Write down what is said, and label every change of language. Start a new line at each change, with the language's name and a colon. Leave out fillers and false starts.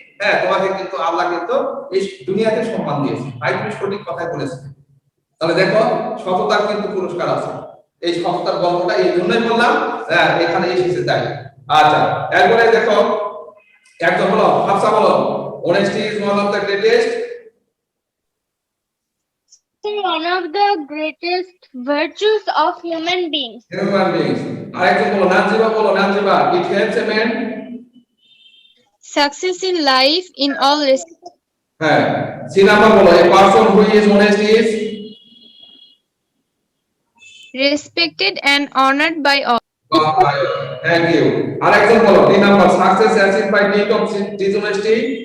Bangla: হ্যাঁ, তোমাকে কিন্তু আল্লাহ কিন্তু এই দুনিয়াতে সম্মান দিয়েছে, ভাই তুমি সঠিক কথাই বলেছো। তাহলে দেখো, সততার কিন্তু পুরস্কার আছে। এই সততার গল্পটা এই জন্যই বললাম, হ্যাঁ, এখানে এসেছে তাই। আচ্ছা, এরপরে দেখো একদম বলো, হাফসা বলো,
English: honesty is one of the greatest One of the greatest virtues of human beings. human beings.
Bangla: আরেকজন বলো, নানজিবা বলো, Nanjiba,
English: it helps a man. Success in life in all respects.
Bangla: হ্যাঁ, সি নাম্বার বলো,
English: a person who is honest is Respected and honored by all. Thank you.
Bangla: আরেকজন বলো, 3 number,
English: success achieved by deed of dishonesty